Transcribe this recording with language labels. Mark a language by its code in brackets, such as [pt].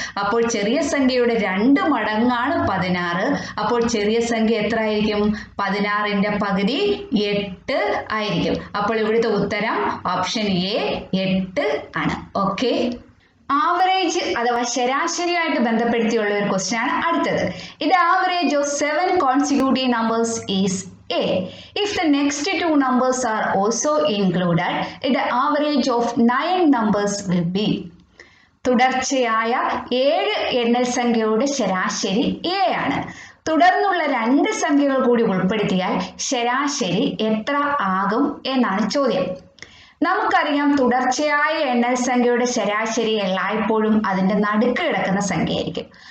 [ml] അപ്പോൾ ചെറിയ സംഖ്യയുടെ 2 മടങ്ങാണ് 16. അപ്പോൾ ചെറിയ സംഖ്യ എത്ര ആയിരിക്കും? 16ന്റെ പകുതി 8 ആയിരിക്കും. അപ്പോൾ ഇവിടുത്തെ ഉത്തരം ഓപ്ഷൻ എ 8 ആണ്. ഓക്കെ. ആവറേജ് അഥവാ ശരാശരിയായിട്ട് ബന്ധപ്പെടുത്തിയുള്ള ഒരു ക്വസ്റ്റ്യൻ ആണ് അടുത്തത്. [en] ഇത് average of 7 consecutive numbers is A. If the next 2 numbers are also included, the average of 9 numbers will be. [ml] തുടർച്ചയായ 7 എണ്ണൽ സംഖ്യയുടെ ശരാശരി A ആണ്. തുടർന്നുള്ള 2 സംഖ്യകൾ കൂടി ഉൾപ്പെടുത്തിയാൽ ശരാശരി എത്ര ആകും എന്നാണ് ചോദ്യം. നമുക്കറിയാം, തുടർച്ചയായ എണ്ണൽ സംഖ്യയുടെ ശരാശരി എല്ലായ്പ്പോഴും അതിന്റെ നടുക്ക് കിടക്കുന്ന സംഖ്യയായിരിക്കും.